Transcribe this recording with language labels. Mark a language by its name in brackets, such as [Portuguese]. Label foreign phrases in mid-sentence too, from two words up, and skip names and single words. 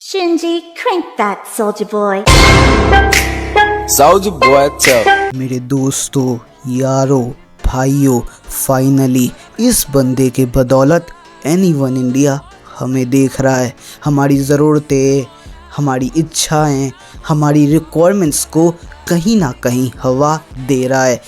[English] Shinji, crank that, soldier boy. Soldier boy tough. [Hindi] मेरे दोस्तों, यारों, भाइयों, फाइनली इस बंदे के बदौलत एनीवन इंडिया हमें देख रहा है। हमारी ज़रूरतें, हमारी इच्छाएं, हमारी रिक्वायरमेंट्स को कहीं ना कहीं हवा दे रहा है।